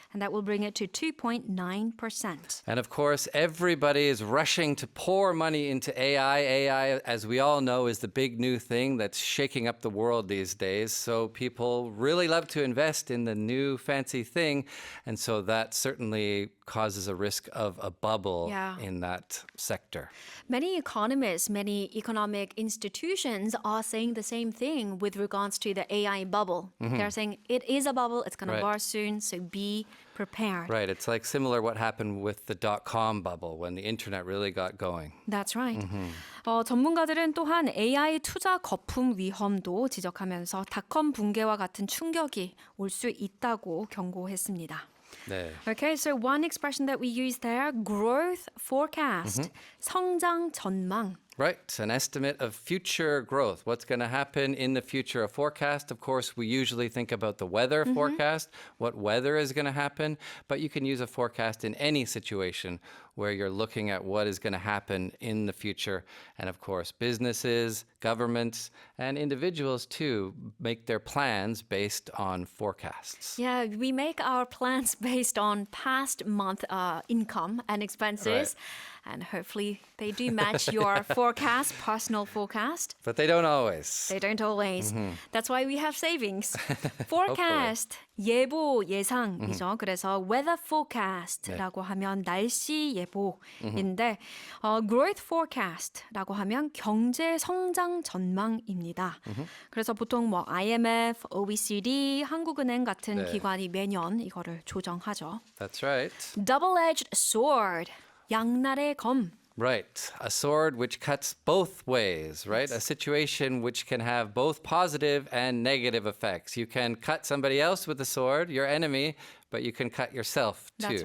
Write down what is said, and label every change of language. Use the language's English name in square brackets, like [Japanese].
[English] And that will bring it to 2.9%. And of course, everybody is rushing to pour money into AI. AI, as we all know, is the big new thing that's shaking up the world these days. So people really love to invest in the new fancy thing. And so that certainly causes a risk of a bubble in that sector. Many economists, many economic institutions are saying the same thing with regards to the AI bubble. They're saying it is a bubble, it's going to burst soon, so be prepared. Right. It's like similar what happened with the dot-com bubble when the internet really got going. That's right. [Korean] 전문가들은 또한 AI 투자 거품 위험도 지적하면서 닷컴 붕괴와 같은 충격이 올 수 있다고 경고했습니다. 네. [English] Okay, so one expression that we use there, growth forecast, [Korean] 성장 전망. [English] Right, an estimate of future growth. What's going to happen in the future? A forecast, of course, we usually think about the weather forecast, what weather is going to happen, but you can use a forecast in any situation where you're looking at what is going to happen in the future. And of course, businesses, governments, and individuals too make their plans based on forecasts. Yeah, we make our plans based on past month income and expenses. And hopefully they do match your forecast, personal forecast. But they don't always. They don't always. That's why we have savings. [Korean] Forecast, 예보, 예상이죠. 그래서 weather forecast라고 하면 날씨 예보인데 growth forecast라고 하면 경제 성장 전망입니다. 그래서 보통 뭐 IMF, OECD, 한국은행 같은 네. 기관이 매년 이거를 조정하죠. [English] That's right. Double-edged sword, [Korean] 양날의 검. [English] Right. A sword which cuts both ways, right? A situation which can have both positive and negative effects. You can cut somebody else with the sword, your enemy, but you can cut yourself too.